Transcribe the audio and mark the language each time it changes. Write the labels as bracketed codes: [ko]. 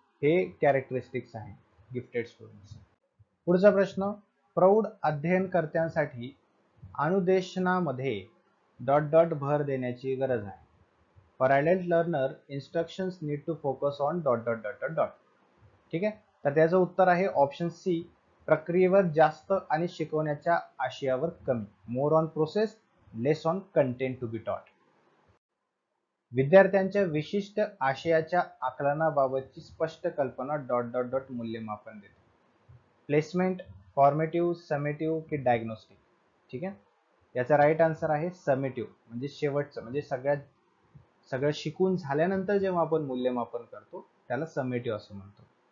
[mr] हे कॅरेक्टरिस्टिक्स आहे gifted students. पुढचा प्रश्न, प्रौढ अध्ययनकर्त्यांसाठी अनुदेशनामध्ये डॉट डॉट भर देण्याची गरज आहे. [en] For adult learner instructions need to focus on dot dot dot dot dot. ठीक आहे. [mr] तर त्याचं उत्तर आहे ऑप्शन सी, प्रक्रियेवर जास्त आणि शिकवण्याच्या आशयावर कमी. [en] More on process, less on content to be taught. [mr] विद्यार्थ्यांच्या विशिष्ट आशयाच्या आकलनाबाबतची स्पष्ट कल्पना डॉट डॉट डॉट मूल्यमापन देते. प्लेसमेंट, फॉर्मेटिव्ह, समेटिव्ह की डायग्नोस्टिक? ठीक आहे, याचा राईट आन्सर आहे समेटिव्ह, म्हणजे शेवटचं, म्हणजे सगळं शिकून झाल्यानंतर जेव्हा आपण मूल्यमापन करतो त्याला समेटिव्ह असं म्हणतो.